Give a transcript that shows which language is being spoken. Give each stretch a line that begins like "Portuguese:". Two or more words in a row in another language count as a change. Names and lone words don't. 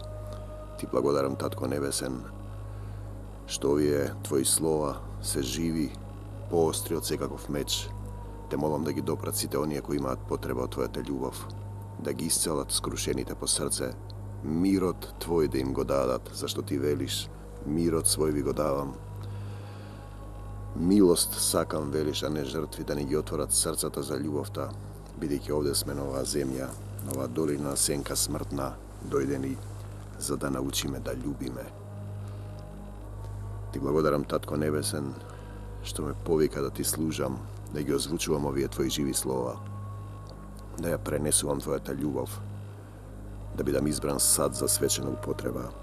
Macedonian: Ti blagodaram, Tatko nebesen, što ovije tvoji slova se živi, poostri od sekakov meč, te molim da gi dopracite onije koji imat potreba od tvoja te ljubav, da gi iscelat skrušeните po srce, mirot tvoj da im go dadat, zašto ti veliš, mirot svoj vi go davam. Milost sakam veliš, a ne žrtvi, da ne gi otvorat srcata za ljubavta, бидејќи овде сме на оваа земја, на оваа долина сенка смртна, дојдени за да научиме да љубиме. Ти благодарам, Татко небесен, што ме повика да ти служам, да ги озвучувам овие твои живи слова, да ја пренесувам твојата љубов, да бидам избран сад за свечена употреба.